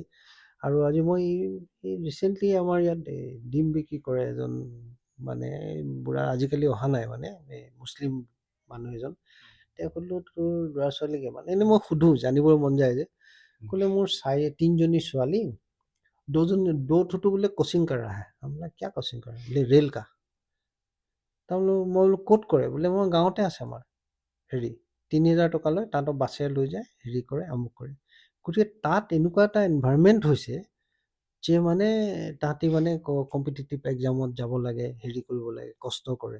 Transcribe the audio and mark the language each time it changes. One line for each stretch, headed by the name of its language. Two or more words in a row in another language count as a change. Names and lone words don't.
Assamese: আৰু আজি মই ৰিচেণ্টলি আমাৰ ইয়াত ডিম বিক্ৰী কৰে এজন মানে বুঢ়া, আজিকালি অহা নাই, মানে মুছলিম মানুহ এজন। তেওঁ ক'লোঁ তোৰ ল'ৰা ছোৱালী কিমান, এনেই মই সোধোঁ জানিবৰ মন যায় যে, ক'লে মোৰ 3 ছোৱালী, 2
Hindi: बोले कोचिंग कर रहा है। हम बोला क्या कोचिंग कर रहा है? बोले रेल का।
Assamese: তাৰমানে মই বোলো ক'ত কৰে? বোলে মই গাঁৱতে আছে আমাৰ হেৰি, 3000 টকা লয়, তাহাঁতক বাছেৰে লৈ যায়, হেৰি কৰে, আমুক কৰে। গতিকে তাত এনেকুৱা এটা এনভাইৰনমেণ্ট হৈছে যে মানে তাহাঁতি মানে
English: competitive examত
Assamese: যাব লাগে, হেৰি কৰিব লাগে, কষ্ট কৰে।